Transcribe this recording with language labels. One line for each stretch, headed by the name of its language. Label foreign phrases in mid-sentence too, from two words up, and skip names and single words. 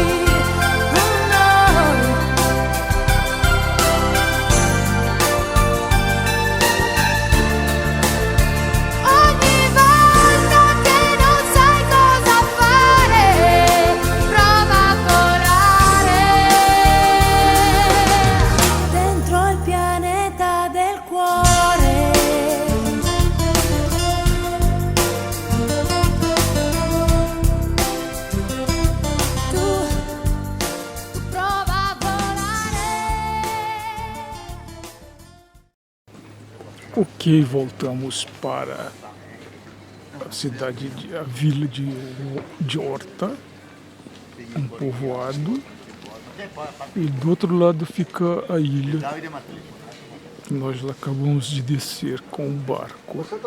Italian: Ogni volta che non sai cosa fare, prova a volare dentro il pianeta del cuore. Tu prova a volare.
Portuguese: Ok, voltamos para a cidade, a vila de Orta, um povoado, e do outro lado fica a ilha Nós acabamos de descer com o barco.